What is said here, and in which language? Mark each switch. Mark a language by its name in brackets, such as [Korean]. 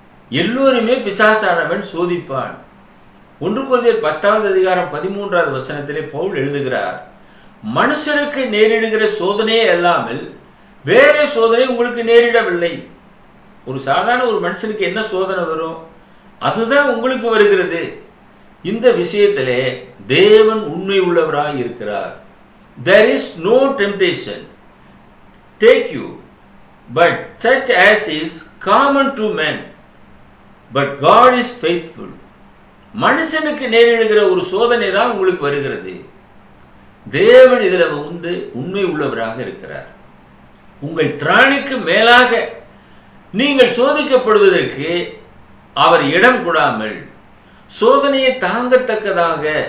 [Tamil] எல்லோருமே பிசாசானவன் சோதிப்பான். 1 கொரிந்தியர் 10வது அதிகாரம் 13வது வசனத்திலே பவுல் எழுதுகிறார், மனுஷருக்கு நேரிடுகிற சோதனையே அல்லாமல் வேற சோதனை உங்களுக்கு நேரிடவில்லை. ஒரு சாதாரண ஒரு மனுஷனுக்கு என்ன சோதனை வரும், அதுதான் உங்களுக்கு வருகிறது. இந்த விஷயத்திலே தேவன் உண்மை உள்ளவராய் இருக்கிறார். [English] There is no temptation take you but such as is common to men, but God is faithful. [Tamil] மனுஷனுக்கு நேரிடுகிற ஒரு சோதனை தான் உங்களுக்கு வருகிறது. தேவன் இதில் உண்மை உள்ளவராக இருக்கிறார். உங்கள் திராணிக்கு மேலாக நீங்கள் சோதிக்கப்படுவதற்கு அவர் இடம் கொடாமல் சோதனையை தாங்கத்தக்கதாக